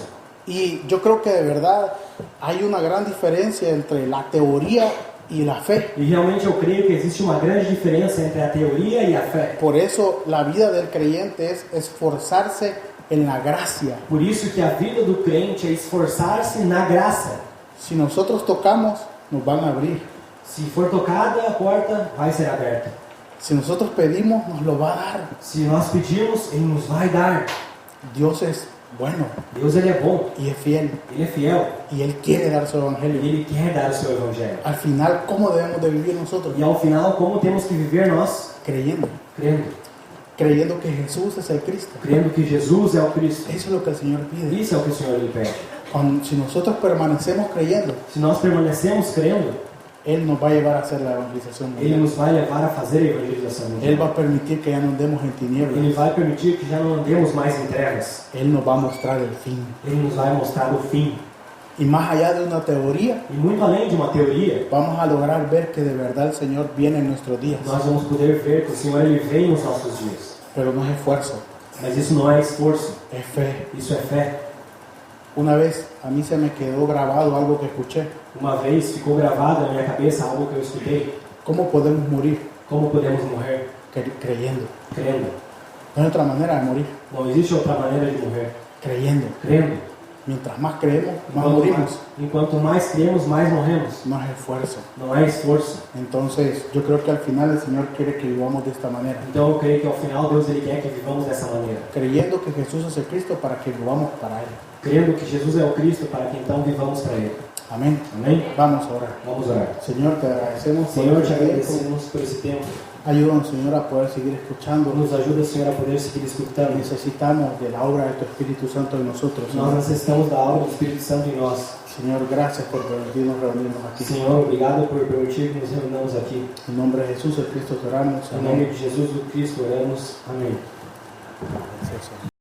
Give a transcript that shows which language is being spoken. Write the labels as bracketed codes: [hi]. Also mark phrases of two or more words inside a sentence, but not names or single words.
[es] Y yo creo que de verdad hay una gran diferencia entre la teoría y la fe. [pt] E realmente eu creio que existe uma grande diferença entre a teoria e a fé. [es] Por eso la vida del creyente es esforzarse en la gracia. [pt] Por isso que a vida do crente é esforçar-se na graça. [es] Si nosotros tocamos, nos van a abrir. [pt] Se for tocada, a porta vai ser aberta. [es] Si nosotros pedimos, nos lo va a dar. [pt] Se nós pedirmos, Ele nos vai dar. [es] Dios es bueno [pt] Deus ele é bom, [es] y es fiel [pt] Ele é fiel. [es] y Él quiere dar su [pt] E [es] evangelio. [pt] Ele quer dar o seu evangelho. [es] Al final, ¿cómo debemos de vivir nosotros? [pt] E ao final, como temos que viver nós? [es] Creyendo. [pt] Crendo. [es] Creyendo que Jesús es el Cristo. [pt] Crendo que Jesus é o Cristo. [es] Eso es lo que el Señor pide. [pt] Isso é o que o Senhor ele pede. [es] Si nosotros permanecemos creyendo, [pt] Se nós permanecemos crendo, [es] Él nos va a llevar a hacer la evangelización [pt] Ele [es] mundial. [pt] nos vai levar a fazer a evangelização [es] Él [pt] mundial. [es] va a permitir que ya no andemos en tinieblas. [pt] Ele vai permitir que já não andemos mais em trevas. [es] Él nos va a mostrar el fin. [pt] Ele nos vai mostrar o fim. [es] Y más allá de una teoría, [pt] E muito além de uma teoria, [es] vamos a lograr ver que de verdad el Señor viene en nuestros días. [pt] nós vamos poder ver que o Senhor ele vem nos nossos dias. [es] Pero no es esfuerzo, [pt] Mas isso não é esforço, [es] es fe. [pt] isso é fé. [es] Una vez a mí se me quedó grabado algo que escuché. [pt] Uma vez ficou gravado na minha cabeça algo que eu escutei. [es] ¿Cómo podemos morir? [pt] Como podemos morrer? [es] Creyendo. [pt] Crendo. [es] No hay otra manera de morir. [pt] Não existe outra maneira de morrer. [es] Creyendo. [pt] Crendo. [es] Mientras más creemos, más morimos. [pt] Enquanto mais cremos, mais morremos. [es] No es esfuerzo. [pt] Não é esforço. [es] Entonces, yo creo que al final el Señor quiere que vivamos de esta manera. [pt] Então eu creio que ao final Deus ele quer que vivamos dessa maneira. [es] Creyendo que Jesús es el Cristo para que vivamos para Él. [pt] Crendo que Jesus é o Cristo para que então vivamos para Ele. [es] Amén. [pt] Amém? [es] Vamos a orar. [pt] Vamos orar. [es] Señor, te agradecemos. [pt] Senhor, te [es] este tiempo. [pt] agradecemos por esse tempo. [es] Ayúdanos, Señor, a poder seguir escuchando. [pt] Nos ajuda, Senhor, a poder seguir escutando. [es] Necesitamos de la obra de tu Espíritu Santo en nosotros. [pt] Nós [es] Señor. [pt] necessitamos da obra do Espírito Santo em nós. [es] Señor, gracias por permitirnos reunirnos aquí. [pt] Senhor, obrigado por permitir que nos reunamos aqui. [es] En nombre de Jesús, el Cristo, te oramos. [pt] Em nome de Jesus o Cristo, oramos. Amém. [es] Gracias, Señor.